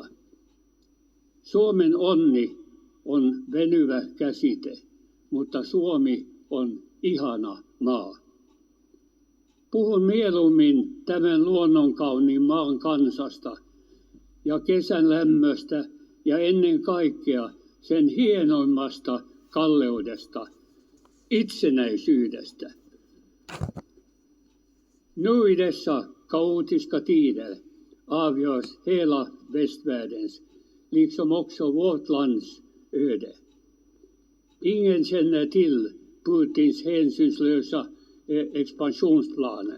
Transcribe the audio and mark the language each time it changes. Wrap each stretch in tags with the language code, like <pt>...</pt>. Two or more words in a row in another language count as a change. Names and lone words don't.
<fi>Suomen onni on venyvä käsite, mutta Suomi on ihana maa. Puhun mieluummin tämän luonnonkauniin maan kansasta ja kesän lämmöstä ja ennen kaikkea sen hienoimmasta kalleudesta, itsenäisyydestä.</fi> <sv>Nu i dessa kaotiska tider avgörs hela västvärldens, liksom också vårt lands öde. Ingen känner till Putins hänsynslösa expansionsplaner.</sv>